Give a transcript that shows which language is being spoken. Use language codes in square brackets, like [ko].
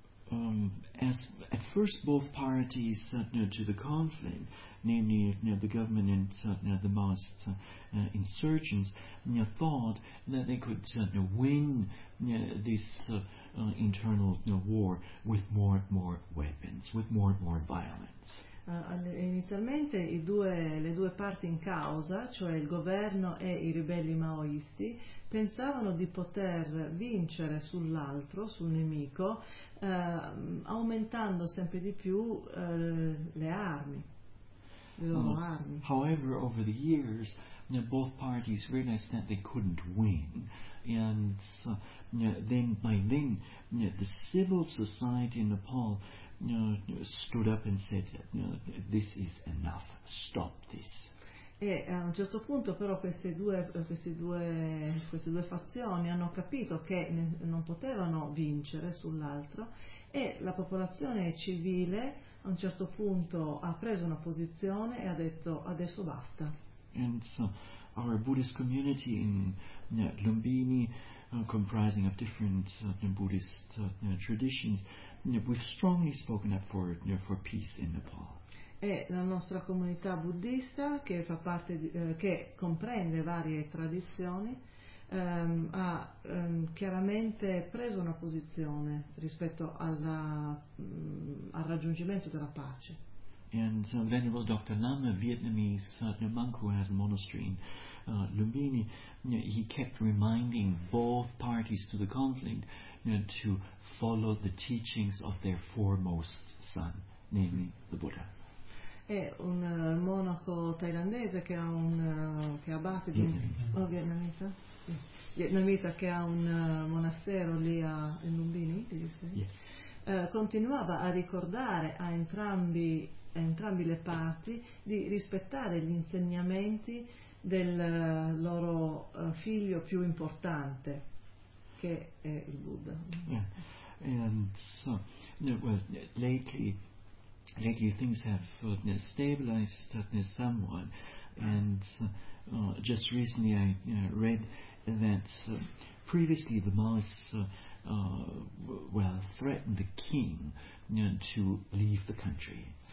[en] As at first both parties to the conflict, namely the government and the Maoist insurgents, thought that they could win this internal war with more and more weapons, with more and more violence. [it] Inizialmente le due parti in causa, cioè il governo e i ribelli maoisti, pensavano di poter vincere sull'altro, sul nemico, aumentando sempre di più le loro armi. [en] However, over the years, both parties realized that they couldn't win, and so, then by then the civil society in Nepal stood up and said, this is enough, stop this. [it] E a un certo punto però queste due fazioni hanno capito che non potevano vincere sull'altro, e la popolazione civile a un certo punto ha preso una posizione e ha detto adesso basta. [en] And so our Buddhist community in Lumbini, comprising of different Buddhist traditions, we've strongly spoken up for peace in Nepal. [it] E la nostra comunità buddista, che fa parte di, che comprende varie tradizioni, ha chiaramente preso una posizione rispetto alla, al raggiungimento della pace. [en] And Venerable Dr. Lama, Vietnamese monk who has a monastery in Lumbini, he kept reminding both parties to the conflict to follow the teachings of their foremost son, namely the Buddha. [it] È un monaco thailandese che ha un che abate di vietnamita. Vietnamita che ha un monastero lì a in Lumbini, giusto? [en] Yes. [it] Continuava a ricordare a entrambi le parti di rispettare gli insegnamenti del loro figlio più importante, che è il Buddha. [en] Yeah. And so, lately things have stabilized somewhat, and just recently I read that previously the Maoists threatened the king to leave the country.